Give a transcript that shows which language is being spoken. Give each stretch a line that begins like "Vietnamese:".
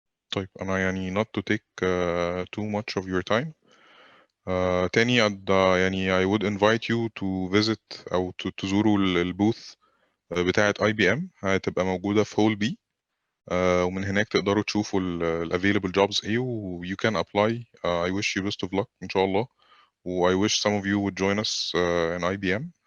Arabic: طيب أنا يعني
English: not to take too much of your time.
Arabic: تاني يعني
English: I would invite you to visit
Arabic: أو تزوروا البوث بتاعة IBM، هتبقى موجودة في هول بي. ومن هناك تقدروا تشوفوا ال
English: available jobs
Arabic: ايه و
English: you can apply. I wish you best of luck إن شاء الله. و I wish some of you would join us in IBM.